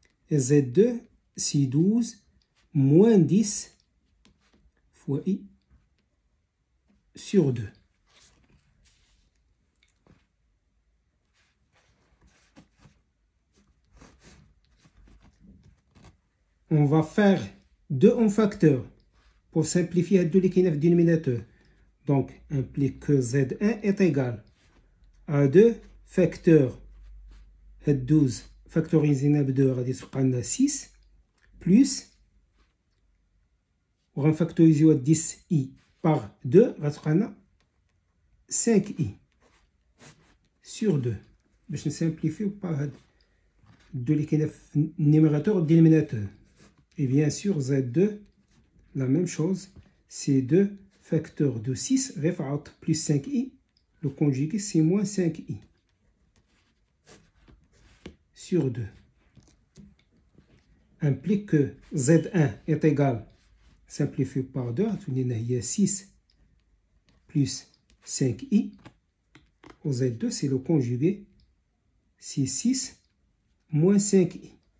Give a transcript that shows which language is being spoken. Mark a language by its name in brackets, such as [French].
[French] Et Z2, c'est 12 moins 10 fois I sur 2. On va faire 2 en facteur pour simplifier le dénominateur. Donc, implique que Z1 est égal à 2 facteurs 12 factorisé [Arabic] ب 2 غادي تبقى لنا 6 plus وغنفactoriser 10i par 2 غتبقى لنا 5i sur 2 باش نسامبليفيو با هاد الدو اللي كاينه في النيميراتور والدينوميناتور. [French] Et bien sûr, Z2, la même chose, c'est 2 facteurs de 6, référent plus 5i, le conjugué c'est moins 5i sur 2. Implique que Z1 est égal, simplifié par 2, il y a 6 plus 5i, au Z2 c'est le conjugué, c'est 6 moins 5i.